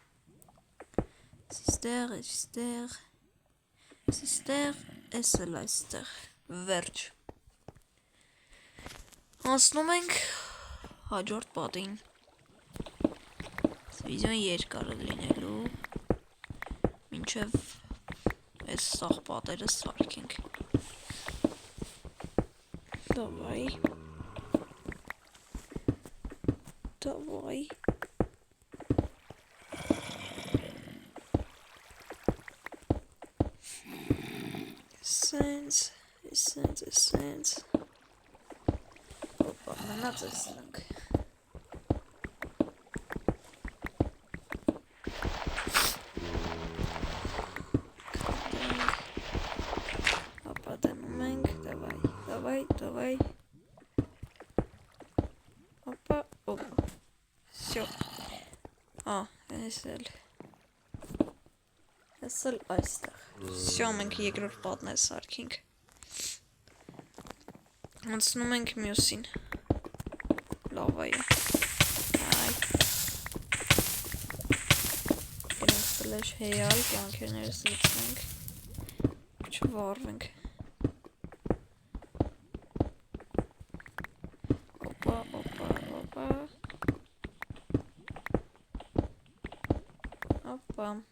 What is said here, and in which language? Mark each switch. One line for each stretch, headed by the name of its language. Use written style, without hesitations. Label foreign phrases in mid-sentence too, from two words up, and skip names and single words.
Armenian: Ստեղ, էսել այստեղ, վերջ։ Անցնում ենք հաջորդ պատին։ Վիդեոն երկար է լինելու, մինչև այս սաղ պատերը սարքենք։ Давай.
English: Essence.
Russian: Опа, надо снег. Опа, давай. Опа. Всё.
Armenian: Էսել այստեղ։ Всё, մենք երկրորդ պատն է սարքինք։ Անցնում ենք մյուսին։ Լավա է։ Գնանք սլեշ հեյալ, կյանքերներս լիցնենք։ Չվարվենք։ Опа.